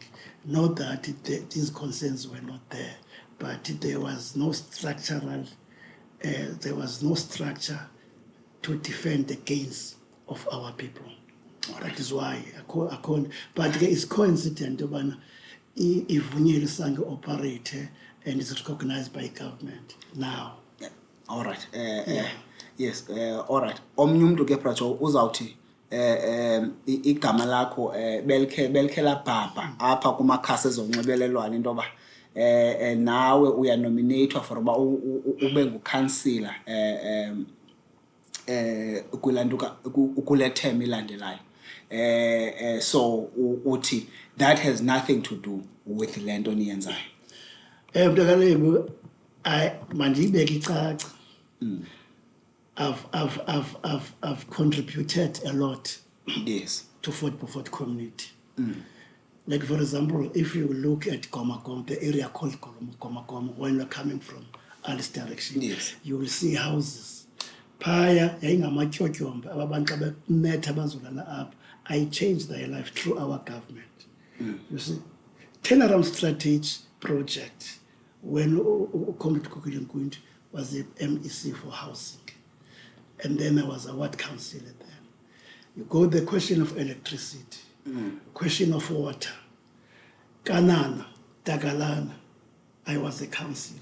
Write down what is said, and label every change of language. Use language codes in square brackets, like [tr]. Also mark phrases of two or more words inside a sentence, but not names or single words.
[en] Not that these concerns were not there, but there was no structural, there was no structure to defend the gains of our people. That is why but it's coincident if Sango operate and is recognized by government now. All right. Yes. All right. [xh] Omnye umuntu ke Prajo uzawuthi igama lakho belkhe labhabha apha kumakhasi ezonxibelelwano into yoba nawe uyanominatewa for uba ube ngukansila kule term ilandelayo. [en] So uthi that has nothing to do with [xh] le nto niyenzayo. Mntakalebo, mandiyibeke icaca. [en] I've contributed a lot, yes, to Fort Beaufort community. Like for example, if you look at Komagom, the area called Komagom, when you're coming from Alice direction, yes, you will see houses. [xh] Paya, yayingamatyotyombe, ababantu abemetha bazolala apha. [en] I changed their life through our government. You see, turnaround strategy project when Comrade Kukulinkwint was the MEC for housing. And then I was a ward councillor there. You go the question of electricity, question of water, Kanana, Tagalana, I was a councillor.